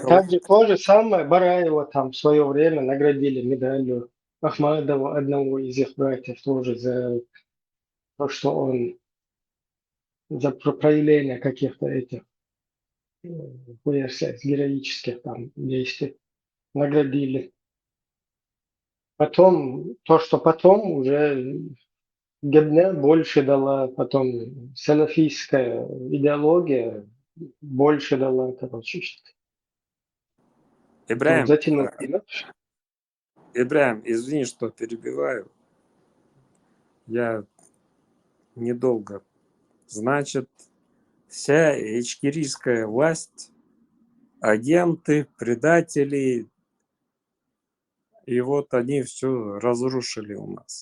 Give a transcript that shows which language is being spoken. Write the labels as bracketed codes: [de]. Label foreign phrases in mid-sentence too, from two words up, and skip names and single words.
[ru] Также то же самое Бараева там в свое время наградили медалью Ахмадова, одного из их братьев, тоже за то, что он за проявление каких-то этих героических там действий наградили. Потом, то, что потом уже Гебне больше дала, потом салафистская идеология больше дала, короче. Ибраим, Затянули. Ибраим, извини, что перебиваю. Я недолго. Значит, вся ичкерийская власть, агенты, предатели, и вот они все разрушили у нас.